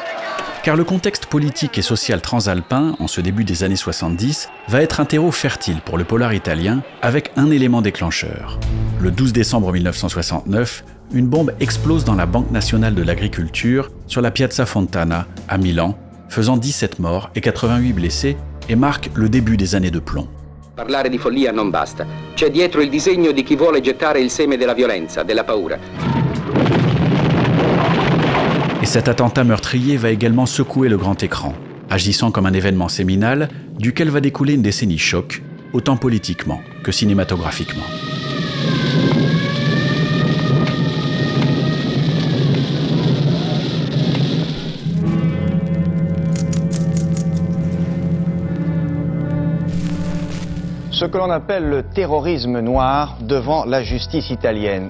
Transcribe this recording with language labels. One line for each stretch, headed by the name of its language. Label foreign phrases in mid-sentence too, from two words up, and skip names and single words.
French: Car le contexte politique et social transalpin, en ce début des années 70, va être un terreau fertile pour le polar italien, avec un élément déclencheur. Le 12 décembre 1969, une bombe explose dans la Banque nationale de l'agriculture, sur la Piazza Fontana, à Milan, faisant 17 morts et 88 blessés, et marque le début des années de plomb.
Italian: Parlare di follia non basta. C'è dietro il disegno di chi vuole gettare il seme della violenza, della paura.
French: Et cet attentat meurtrier va également secouer le grand écran, agissant comme un événement séminal duquel va découler une décennie choc, autant politiquement que cinématographiquement. Ce que l'on appelle le terrorisme noir devant la justice italienne.